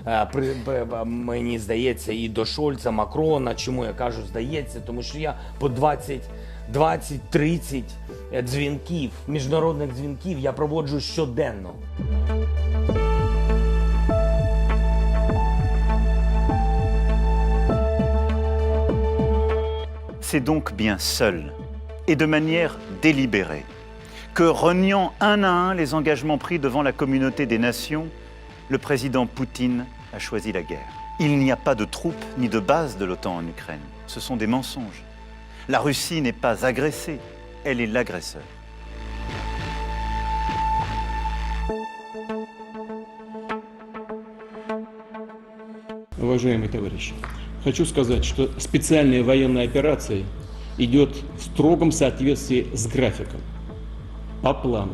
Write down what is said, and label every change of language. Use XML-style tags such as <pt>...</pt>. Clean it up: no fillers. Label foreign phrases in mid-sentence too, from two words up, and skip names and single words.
<uk>мені здається, і до Шольца, Макрона. Чому я кажу здається? Тому що я по 20-30 дзвінків, міжнародних дзвінків я проводжу щоденно.</uk> <fr>C'est donc bien seul, et de manière délibérée, que reniant un à un les engagements pris devant la communauté des nations, le président Poutine a choisi la guerre. Il n'y a pas de troupes ni de bases de l'OTAN en Ukraine. Ce sont des mensonges. La Russie n'est pas agressée, elle est l'agresseur.</fr> <ru>Уважаемые товарищи, хочу сказать, что специальная военная операция идет в строгом соответствии с графиком, по плану.</ru>